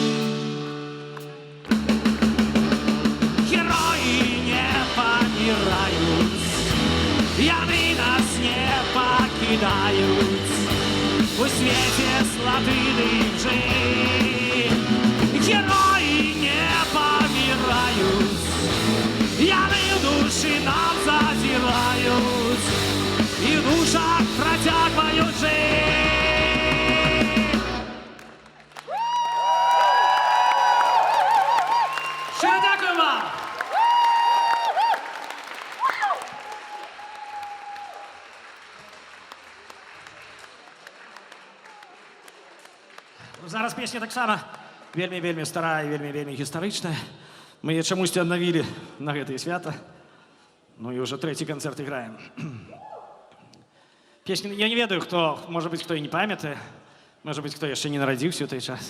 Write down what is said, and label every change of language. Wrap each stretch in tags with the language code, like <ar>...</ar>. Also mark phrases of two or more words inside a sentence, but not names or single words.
<be>Героі не паміраюць, яны нас не пакідаюць, у свеце славы ім жыць. Героі не паміраюць, яны ў душы нам зазіраюць, і ў душах працягваюць жыць.</be> <uk>Щиро дякую вам!</uk> <be>Зараз песня таксама вельмі старая, вельмі гістарычная. Мы яе чамусьці аднавілі на гэтае свята. Ну і ўжо трэці канцэрт іграем. Песня, я не ведаю, хто, можа быць, хто і не памятае, можа быць, хто яшчэ не нарадзіўся ў той час.</be>